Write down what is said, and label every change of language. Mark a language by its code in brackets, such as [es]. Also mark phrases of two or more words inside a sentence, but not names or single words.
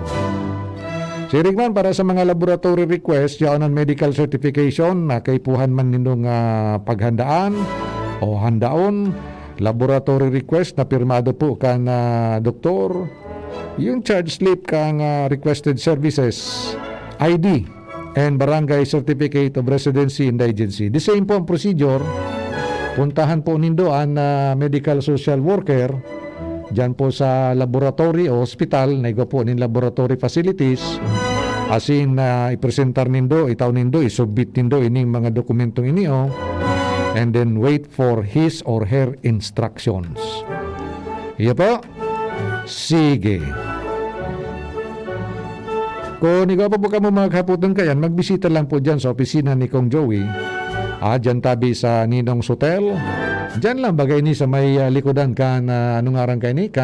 [bik] Sirigman para sa mga [en] laboratory request, [bik] yaon ang [en] medical certification [bik] na kaipuhan man nindong paghandaan o handaon, [en] laboratory request [bik] na pirmado po kan doktor, yung [en] charge slip [bik] kang [en] requested services, ID, and barangay certificate of residency and indigency. The same [bik] po ang procedure. Puntahan po nindo ang [en] medical social worker [bik] dyan po sa laboratory o hospital, naigo po nin [en] laboratory facilities, [bik] asin ipresentar nindo, itaw nindo, isubmit nindo ining mga dokumentong inyo, [en] and then wait for his or her instructions. [bik] Iya po? Sige. Kung ikaw pa po ka mo maghaputan kayan, magbisita lang po dyan sa opisina ni Kong Joey. Dyan tabi sa Ninong's Hotel. Dyan lang bagay ni sa may likodan kan, anong arang kayo ni?